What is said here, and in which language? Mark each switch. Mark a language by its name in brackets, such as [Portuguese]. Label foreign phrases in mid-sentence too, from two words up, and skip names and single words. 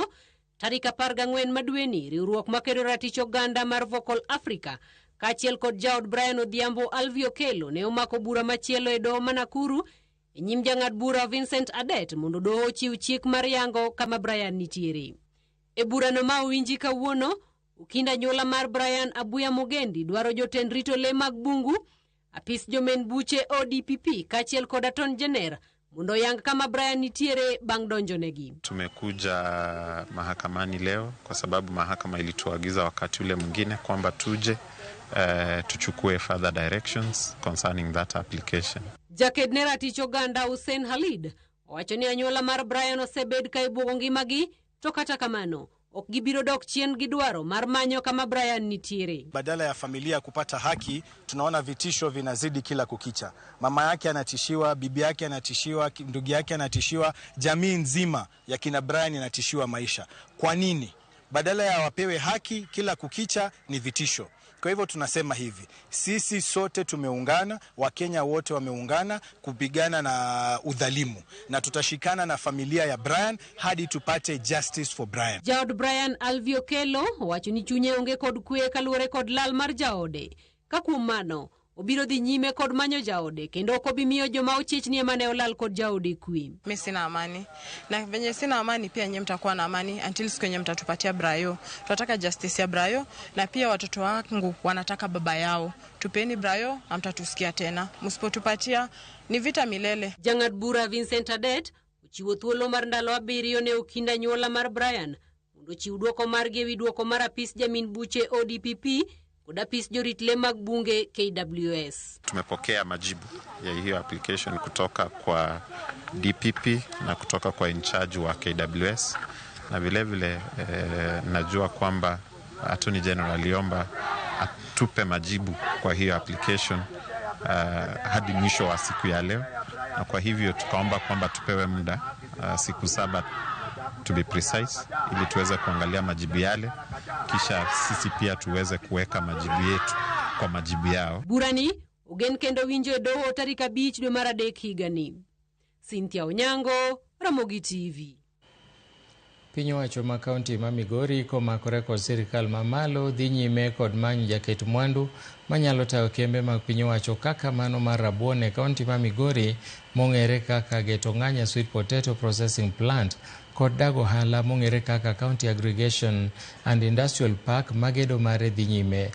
[Luo (Kenya and Tanzania)] Tarik 14 madweni, riwruok makedo ratich oganda mar Vocal Africa kaachiel kod jaod Brian Odhiambo Alvio Kelo ne omako bura machielo e doho ma Nakuru e nyim jang'ad bura Vincent Adet mondo doho ochiw chik mar yango kama Brian nitiere. E burano ma owinji kawuono, ukinda nyola mar Brian Abuya Mogendi dwaro jotend rito lee mag bungu, apis jomen buche ODPP kaachiel kod Aton Jener mondo yang kama Brian nitiere bang' donjonegi. [Swahili] Tumekuja mahakamani leo kwa sababu mahakama ilituagiza wakati ule mwingine kwamba tuje tuchukue [English] further directions concerning that application. [Luo (Kenya and Tanzania)] Jaked ne ratich oganda Hussein Halid owacho ni anyuola mar Brian osebed ka ibuogo ngimagi, to kata kamano ok gibiro dok chien gi dwaro mar manyo kama Brian nitiere. [Swahili] Badala ya familia kupata haki, tunaona vitisho vinazidi kila kukicha. Mama yake anatishiwa, bibi yake anatishiwa, ndugu yake anatishiwa, jamii nzima ya kina Brian inatishiwa maisha. Kwa nini? Badala ya wapewe haki, kila kukicha ni vitisho. Kwa hivyo tunasema hivi, sisi sote tumeungana, Wakenya wote wameungana kupigana na udhalimu, na tutashikana na familia ya Brian hadi tupate [English] justice for Brian. [Luo (Kenya and Tanzania)] Jaod Brian Alvio Kelo wacho ni chunye onge kod kwe kaluwore kod lal mar jaode. Ka kuom mano, obiro dhi nyime kod manyo jaode kendo ok obi miyo joma ochichni ema ne olal kod jaode kwe. [Swahili] Mimi sina amani. Na venye sina amani pia nyinyi mtakuwa na amani until siku yenye mtatupatia Brayo. Tunataka justice ya Brayo na pia watoto wangu wanataka baba yao. Tupeni Brayo, hamtatusikia tena. Msipotupatia ni vita milele. [Luo (Kenya and Tanzania)] Jang'ad bura Vincent Adet uchiwo thuolo mar ndalo 7 ne ukinda nyuola mar Brian mondo chiw duoko margi ewi duoko mar apis jamin buche ODPP kod apis jorit lee mag bunge KWS. [Swahili] Tumepokea majibu ya hiyo application kutoka kwa DPP na kutoka kwa [English] in charge [Swahili] wa KWS, na vile vile najua kwamba Attorney General aliomba atupe majibu kwa hiyo application hadi mwisho wa siku ya leo, na kwa hivyo tukaomba kwamba tupewe muda siku 7 [English] to be precise, [Swahili] ili tuweze kuangalia majibu yale, kisha sisi pia tuweze kuweka majibu yetu kwa majibu yao. [Luo (Kenya and Tanzania)] Burani ugen kendo winjo doho tarik 5 dwe mar adek higani. Cynthia Onyango, Ramogi TV. Piny owacho ma kaunti ma Migori komakore kod sirikal mamalo dhi nyime kod manyo jaket mwandu manyalo tayo kembe mag piny owacho kaka mano mar rabuon e kaunti ma Migori mong'ere kaka Geto Ng'anya Sweet Potato Processing Plant kod dago hala mong'ere kaka County Aggregation and Industrial Park magedo mare dhi nyime.